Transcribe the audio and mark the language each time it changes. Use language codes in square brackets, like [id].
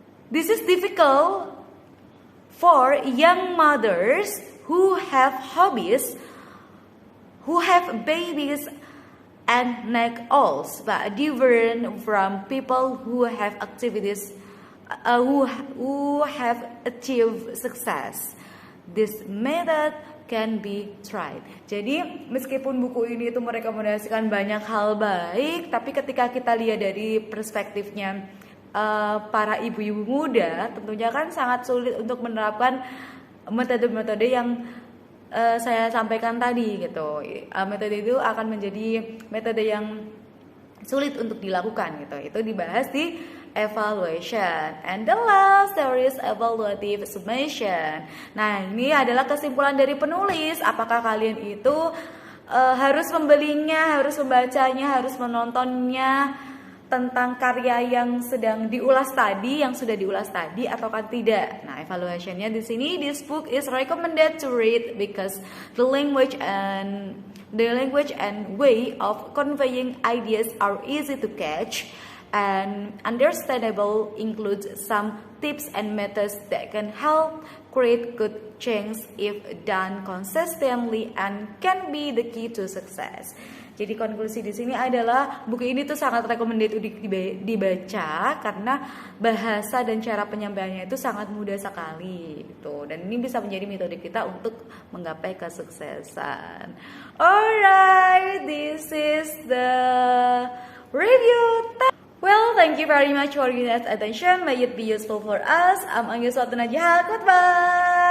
[en] This is difficult for young mothers who have hobbies, who have babies and neck-owls, but different from people who have activities who have achieved success. This method can be tried. [id] Jadi meskipun buku ini itu merekomendasikan banyak hal baik, tapi ketika kita lihat dari perspektifnya para ibu-ibu muda, tentunya kan sangat sulit untuk menerapkan metode-metode yang saya sampaikan tadi gitu. Metode itu akan menjadi metode yang sulit untuk dilakukan gitu. Itu dibahas di evaluation. [en] And the last there is evaluative summation. [id] Nah, ini adalah kesimpulan dari penulis. Apakah kalian itu harus membelinya, harus membacanya, harus menontonnya tentang karya yang sedang diulas tadi, yang sudah diulas tadi, ataukah tidak? Nah, evaluationnya di sini, [en] this book is recommended to read because the language and way of conveying ideas are easy to catch and understandable, includes some tips and methods that can help create good change if done consistently and can be the key to success. [id] Jadi konklusi di sini adalah buku ini tuh sangat recommended untuk dibaca karena bahasa dan cara penyampaiannya itu sangat mudah sekali gitu. Dan ini bisa menjadi metode kita untuk menggapai kesuksesan. [en] Alright, this is the review. Well, thank you very much for your attention. May it be useful for us. I'm Angga Suatun Najah. Goodbye.